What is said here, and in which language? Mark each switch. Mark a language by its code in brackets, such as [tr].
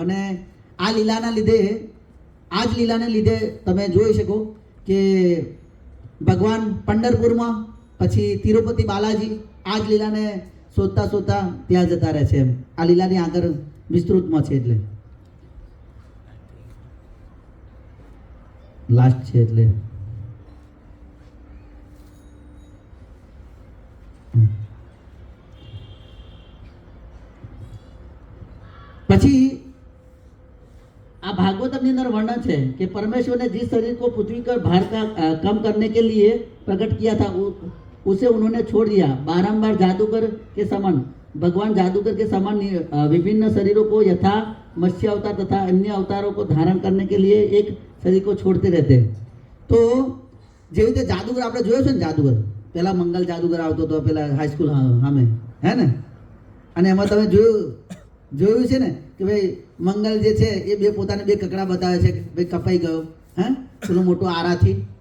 [gu] અને આ લીલાના લીધે, આ જ લીલાને લીધે તમે જોઈ શકો કે ભગવાન પંઢરપુરમાં, પછી તિરુપતિ બાલાજી આ જ લીલાને શોધતા શોધતા ત્યાં જતા રહે છે એમ. આ લીલાની આગળ વિસ્તૃતમાં છે, એટલે લાસ્ટ છે. એટલે પછી આ [hi] भागवतम अंदर वर्णन है कि परमेश्वर ने जिस शरीर को पृथ्वी पर भार का कम करने के लिए प्रकट किया था उसे उन्होंने छोड़ दिया. बारंबार जादूगर के समान भगवान जादूगर के समान विभिन्न शरीरों को यथा मत्स्य अवतार तथा अन्य अवतारों को धारण करने के लिए एक शरीर को छोड़ते रहते हैं। [gu] तो જેવી રીતે જાદુગર આપણે જોયો છે ને, જાદુગર પેલા મંગલ જાદુગર આવતો હતો પેલા હાઈસ્કૂલ સામે, હે ને? અને એમાં તમે જોયું છે ને કે ભાઈ મંગલ જે છે એ બે પોતાને બે કકડા બતાવે છે કે ભાઈ કપાઈ ગયો, હે, પેલો મોટો આરાથી.